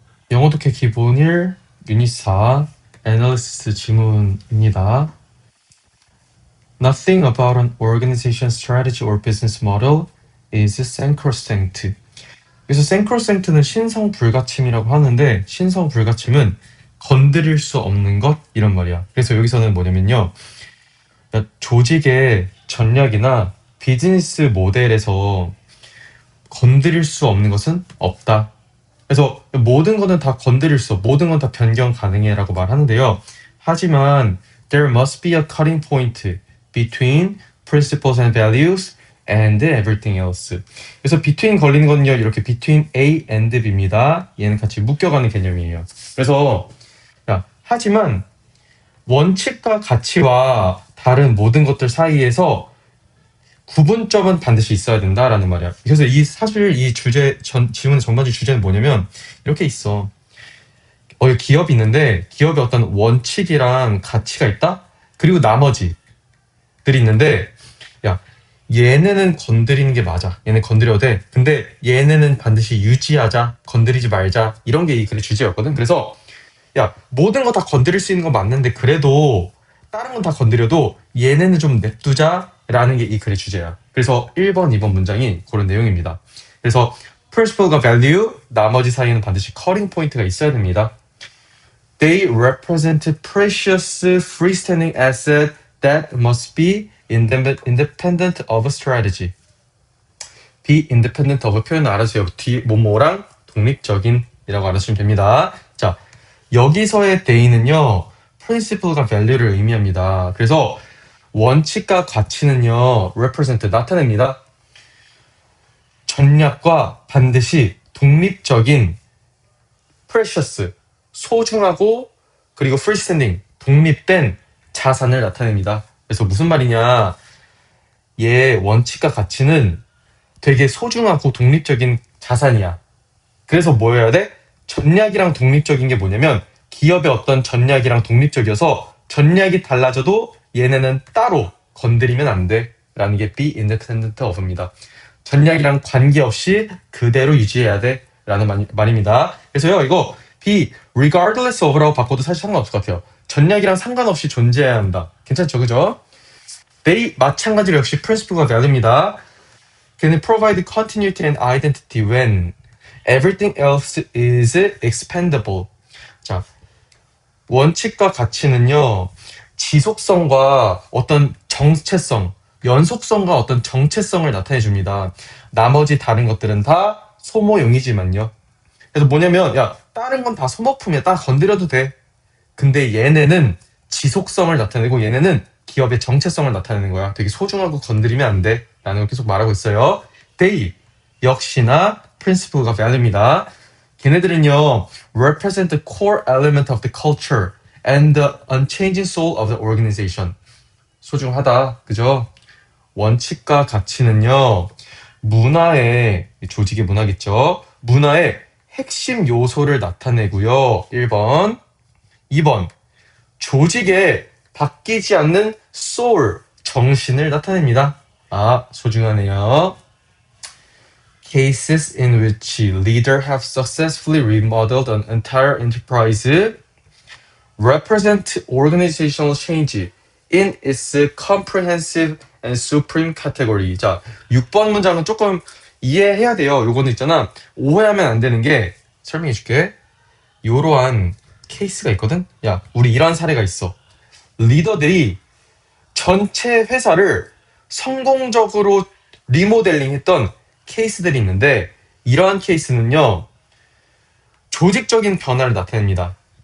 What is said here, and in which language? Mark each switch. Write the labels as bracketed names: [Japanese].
[Korean] 영어독해 기본 1, 유닛 4, 애널리시스 지문입니다. [English] Nothing about an organization strategy or business model is sacrosanct. [Korean] 그래서 sacrosact는 신성불가침이라고 하는데 신성불가침은 건드릴 수 없는 것 이런 말이야. 그래서 여기서는 뭐냐면요. 조직의 전략이나 비즈니스 모델에서 건드릴 수 없는 것은 없다. 그래서 모든 거는 다 건드릴 수, 모든 건 다 변경 가능해라고 말하는데요. 하지만 [English] there must be a cutting point between principles and values and everything else. [Korean] 그래서 between 걸리는 건요, 이렇게 [English] between A and B [Korean] 입니다. 얘는 같이 묶여가는 개념이에요. 그래서 하지만 원칙과 가치와 다른 모든 것들 사이에서 구분점은 반드시 있어야 된다라는 말이야. 그래서 사실 이 지문의 전반적인 주제는 뭐냐면 이렇게 있어. 기업이 있는데 기업에 어떤 원칙이랑 가치가 있다? 그리고 나머지들이 있는데 얘네는 건드리는 게 맞아. 얘네 건드려도 돼. 근데 얘네는 반드시 유지하자. 건드리지 말자. 이런 게 이 글의 주제였거든. 그래서 모든 거 다 건드릴 수 있는 건 맞는데 그래도 다른 건 다 건드려도 얘네는 좀 냅두자라는 게 이 글의 주제야. 그래서 1번, 2번 문장이 그런 내용입니다. 그래서 principle과 value, 나머지 사이에는 반드시 cutting point가 있어야 됩니다. [English] They represent precious freestanding asset that must be independent of a strategy. be independent of [Korean] 표현을 알아주세요. 뒤 뭐뭐랑 독립적인이라고 알아주시면 됩니다. 자, 여기서의 they는요, principle과 value를 의미합니다. 그래서 원칙과 가치는요, represent 나타냅니다. 전략과 반드시 독립적인 precious 소중하고 그리고 freestanding 독립된 자산을 나타냅니다. 그래서 무슨 말이냐? 얘 원칙과 가치는 되게 소중하고 독립적인 자산이야. 그래서 뭐여야 돼? 전략이랑 독립적인 게 뭐냐면 기업의 어떤 전략이랑 독립적이어서 전략이 달라져도 얘네는 따로 건드리면 안 돼. 라는 게 [English] be independent of [Korean] 입니다. 전략이랑 관계없이 그대로 유지해야 돼. 라는 말입니다. 그래서요, 이거 [English] be regardless of [Korean] 라고 바꿔도 사실 상관없을 것 같아요. 전략이랑 상관없이 존재해야 한다. 괜찮죠, 그죠? they 마찬가지로 역시 principle과 value입니다. [English] Can provide continuity and identity when everything else is expendable. [Korean] 자, 원칙과 가치는요, 지속성과 어떤 정체성, 연속성과 어떤 정체성을 나타내 줍니다. 나머지 다른 것들은 다 소모용이지만요. 그래서 뭐냐면, 다른 건 다 소모품이야. 다 건드려도 돼. 근데 얘네는 지속성을 나타내고 얘네는 기업의 정체성을 나타내는 거야. 되게 소중하고 건드리면 안 돼. 라는 걸 계속 말하고 있어요. they 역시나 principle과 value입니다. 걔네들은요, [English] represent the core element of the culture and the unchanging soul of the organization. [Korean] 소중하다, 그죠? 원칙과 가치는요, 문화의, 조직의 문화겠죠? 문화의 핵심 요소를 나타내고요. 1번. 2번. 조직의 바뀌지 않는 soul, 정신을 나타냅니다. 소중하네요. [English] Cases in which leaders have successfully remodeled an entire enterprise represent organizational change in its comprehensive and supreme category. [Korean] 자, 6번 문장은 조금 이해해야 돼요. 요거는 있잖아. 오해하면 안 되는 게 설명해 줄게. 요러한 케이스가 있거든? 우리 이런 사례가 있어. 리더들이 전체 회사를 성공적으로 리모델링 했던 케이스들이 있는데 이러한 케이스는요, 조직적인 변화를 나타냅니다.